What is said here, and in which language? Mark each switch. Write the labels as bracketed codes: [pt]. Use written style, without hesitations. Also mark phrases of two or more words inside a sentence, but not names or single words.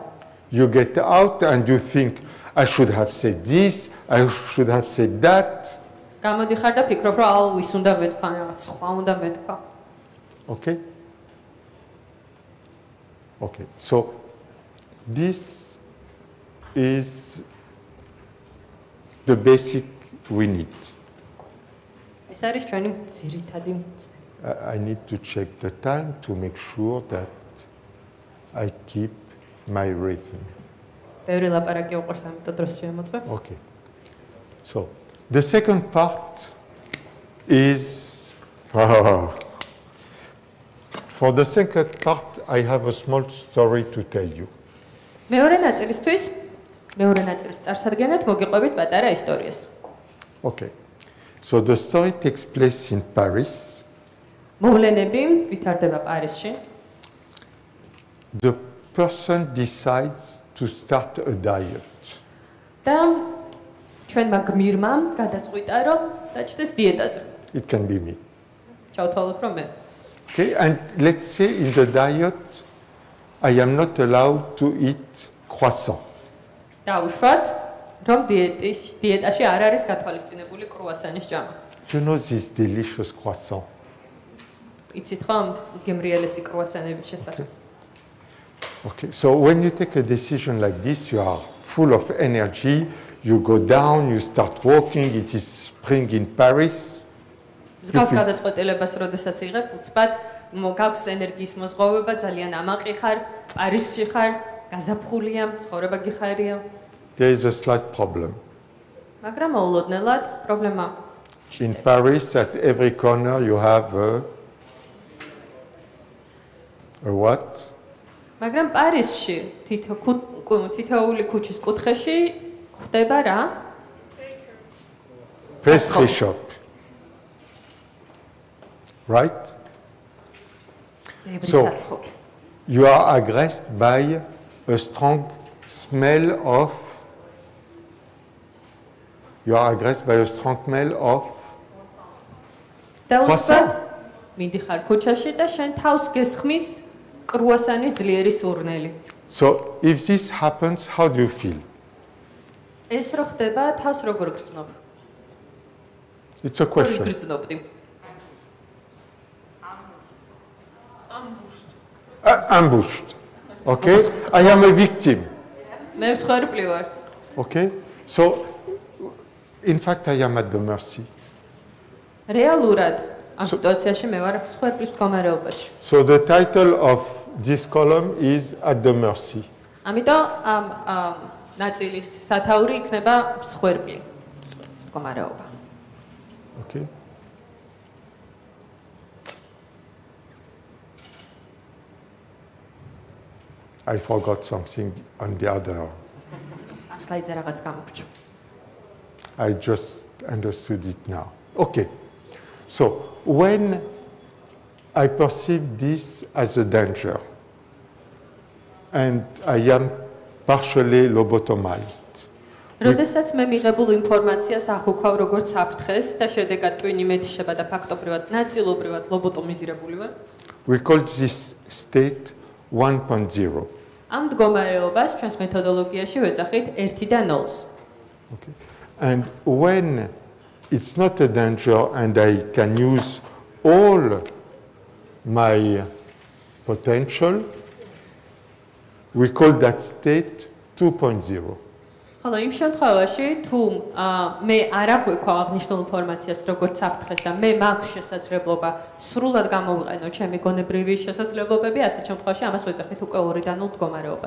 [en] You get out and you think, I should have said this, I should have said that. [ka] გამოდიხარ და ფიქრობ, რომ აუ ის უნდა მეთქვა, რაღაც სხვა უნდა მეთქვა. [en] Okay? Okay, so this is the basic we need. [ka] ეს არის ჩვენი ძირითადი. [en] I need to check the time to make sure that I keep my rhythm. [ka] ბევრი ლაპარაკი უყვარს, ამიტომ დროს შემოწმებს. [en] Okay. So the second part is for the second part I have a small story to tell you. [ka] მეორე ნაწილისთვის, მეორე ნაწილის წარსადგენად მოგიყვებით პატარა ისტორიას. [en] Okay. So the story takes place in Paris. [ka] მოვლენები ვითარდება პარიზში. [en] The person decides to start a diet. [ka] და ჩვენმა გმირმა გადაწყვიტა, რომ დაჭდეს დიეტაზე. [en] It can be me. [ka] ჩავთვალოთ, რომ მე. [en] Okay, and let's say in the diet, I am not allowed to eat croissant. [ka] დავუშვათ, რომ დიეტაში არ არის გათვალისწინებული კრუასანის ჭამა. [en] You know this delicious croissant. [ka] იცით ხომ გემრიელესი კრუასანების შესახებ? [en] Okay, so when you take a decision like this, you are full of energy, you go down, you start walking, it is spring in Paris. [ka] მსგავს გადაწყვეტილებას, როდესაც იღებ, უცბად გაქვს ენერგიის მოზღოვება, ძალიან ამაყი ხარ, პარიზში ხარ, გაზაფხულია, ცხოვრება გიხარია. [en] There is a slight problem. [ka] მაგრამ მოულოდნელად პრობლემა. [en] In Paris, at every corner, you have a what? [ka] მაგრამ პარიზში თითოეული ქუჩის კუთხეში ხდება რა? [en] Pastry shop. Right? So, [ka] საცხობი. [en] you are aggressed by a strong smell of. You are aggressed by a strong smell of. [ka] და უცბად მიდიხარ ქუჩაში და შენ თავს გესხმის კრუასანის ძლიერი სურნელი. [en] So, if this happens, how do you feel? [ka] ეს რო ხდება, თავს როგორ გრძნობ? [en] It's a question. [ka] გრძნობდი. [en] Ambushed. Okay? I am a victim. [ka] მე მსხვერპლი ვარ. [en] Okay? So, in fact, I am at the mercy. [ka] რეალურად ამ სიტუაციაში მე ვარ მსხვერპლის მდგომარეობაში. [en] So, the title of this column is At the Mercy. [ka] ამიტომ ამ ნაწილის სათაური იქნება მსხვერპლი მდგომარეობა. [en] Okay? I forgot something on the other. [ka] ამ სლაიდზე რაღაც გამოგჭო. [en] I just understood it now. Okay. So, when I perceive this as a danger, and I am partially lobotomized, [ka] როდესაც მე მიღებულ ინფორმაციას ახუქავ როგორც საფრთხეს და შედეგად ტვინი მეტიშება და ფაქტობრივად ნაწილობრივად ლობოტომიზირებული ვარ, [en] we call this state 1.0. [ka] ამ მდგომარეობას ჩვენს მეთოდოლოგიაში ვეძახით 1 და 0-ს. [en] Okay. And when it's not a danger and I can use all my potential, we call that state 2.0. [ka] ხოლო იმ შემთხვევაში თუ მე არ აღვიქვავ აღნიშნულ ინფორმაციას როგორც საფრთხეს და მე მაქვს შესაძლებლობა სრულად გამოვიყენო ჩემი გონებრივი შესაძლებლობები, ასეთ შემთხვევაში ამას ვეძახით უკვე 2 და 0 მდგომარეობას.